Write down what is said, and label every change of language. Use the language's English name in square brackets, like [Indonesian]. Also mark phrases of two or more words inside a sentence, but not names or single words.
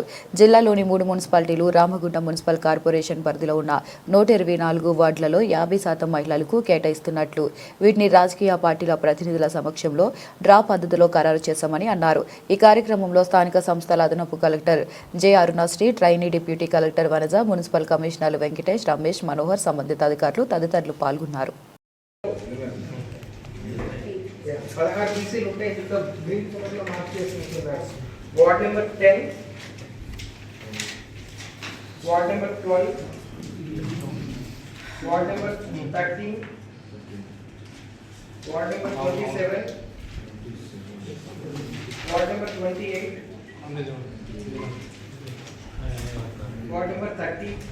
[Telugu] జిల్లాలోని 3 మున్సిపాలిటీలు రామగుండం [English] municipal corporation [Telugu] పరిధిలో ఉన్న 124 వార్డులలో 50% మహిళలకు కేటాయిస్తున్నట్లు వీటిని రాజకీయ పార్టీల ప్రతినిధుల సమక్షంలో డ్రా పద్ధతిలో ఖరారు చేశామని అన్నారు. ఈ కార్యక్రమంలో స్థానిక సంస్థల అదనపు కలెక్టర్ జె అరుణశ్రీ, [English] trainee deputy collector [Telugu] వనజ, [English] municipal commissioners [Telugu] వెంకటేష్, రమేష్, మనోహర్, సంబంధిత అధికారులు తదితరులు పాల్గొన్నారు. [English] Ward number 10, Ward number 12, Ward number 13, Ward number 27, Ward number 28, Ward number 30,